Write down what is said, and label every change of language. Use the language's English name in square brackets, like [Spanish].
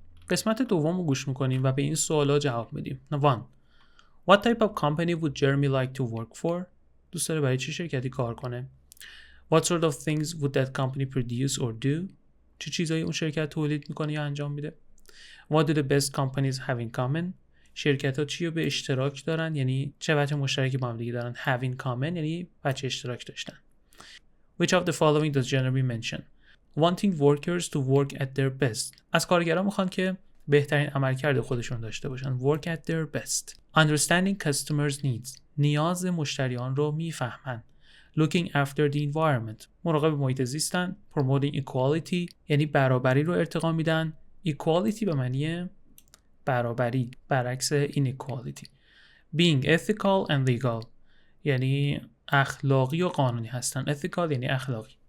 [Persian] قسمت دوم رو گوش میکنیم و به این سوالا جواب میدیم. 1. [English] What type of company would Jeremy like to work for? [Persian] دوست داره برای چه شرکتی کار کنه؟ [English] What sort of things would that company produce or do? [Persian] چه چیزایی اون شرکت تولید میکنه یا انجام میده؟ [English] What do the best companies have in common? [Persian] شرکت ها چی رو به اشتراک دارن؟ یعنی چه وجه مشترکی با هم دیگه دارن؟ [English] Have in common [Persian] یعنی وجه اشتراک داشتن. [English] Which of the following does Jeremy mention? Wanting workers to work at their best. [Persian] از کارگران میخوان که بهترین عملکرد خودشون داشته باشن. [English] work at their best. understanding customers needs. [Persian] نیاز مشتریان رو میفهمن. [English] looking after the environment. [Persian] مراقب محیط زیستن. [English] promoting equality [Persian] یعنی برابری رو ارتقا میدن. equality به معنی برابری، برعکس inequality. [English] being ethical and legal [Persian] یعنی اخلاقی و قانونی هستن. ethical یعنی اخلاقی.